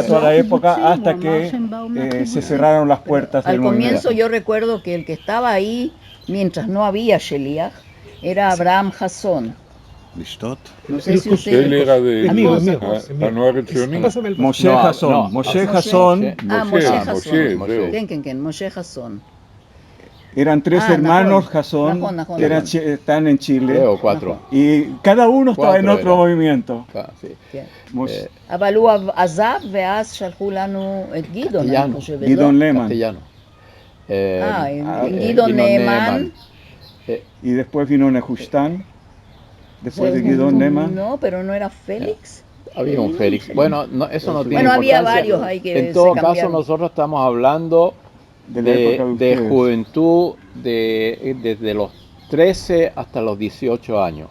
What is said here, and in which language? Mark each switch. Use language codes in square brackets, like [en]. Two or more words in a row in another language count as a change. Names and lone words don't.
[es] toda la época, Sí, hasta mamá, que se embauman se kibutzim. cerraron las puertas Al del comienzo movimiento. yo recuerdo que el que estaba ahí, mientras no había Sheliach, era Abraham Hasson. [he] לשתות? [es] No sé si usted... Él era de Amigo, Anuar Etzioni. Pásame el Moshe No, Hasson, no, Moshe Moshe. Hasson, Ah, Moshe, Moshe Moshe, Hasson. [he] זהו. כן, Moshe Hasson. [es] eran 3 Ah, hermanos Najón, Hasson Najón, que están en Chile 3 o 4. y cada uno estaba en 4 otro eran. movimiento. Sí. [he] כן. Moshe- אבל הוא עזב ואז שלחו לנו את גדעון, אני קטיאנו. חושבת. גדעון לא? Lehmann Castellano. גדעון נאמן. [es] y después vino Nehushtan, después de Pues, Gidon Lehmann. No, pero no era Félix. Había un Félix. Bueno, no, eso no tiene Bueno, había importancia. varios ahí que En se todo caso, cambiaron. nosotros estamos hablando De la época de de ustedes. juventud desde los 13 hasta los 18 años.